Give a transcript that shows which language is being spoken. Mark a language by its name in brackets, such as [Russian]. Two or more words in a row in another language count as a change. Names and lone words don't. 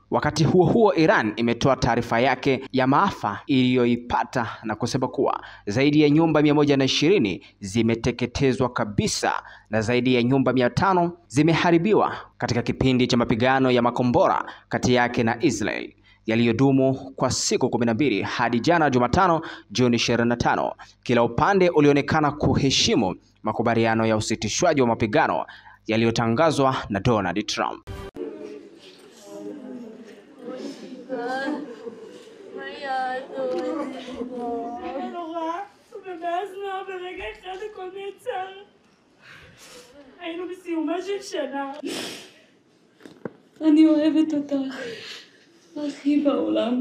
[Swahili] Wakati huo huo, Iran imetoa taarifa yake ya maafa iliyoipata na kusema kuwa zaidi ya nyumba 120 zimeteketezwa kabisa na zaidi ya nyumba 500 zimeharibiwa katika kipindi cha mapigano ya makombora kati yake na Israel yaliyodumu kwa siku 12 hadi jana Jumatano Juni 25. Kila upande ulionekana kuheshimu makubaliano ya usitishwaji wa mapigano yaliyotangazwa na Donald Trump. [Hebrew] היינו בסיומה של שנה. אני אוהבת אותך, הכי בעולם.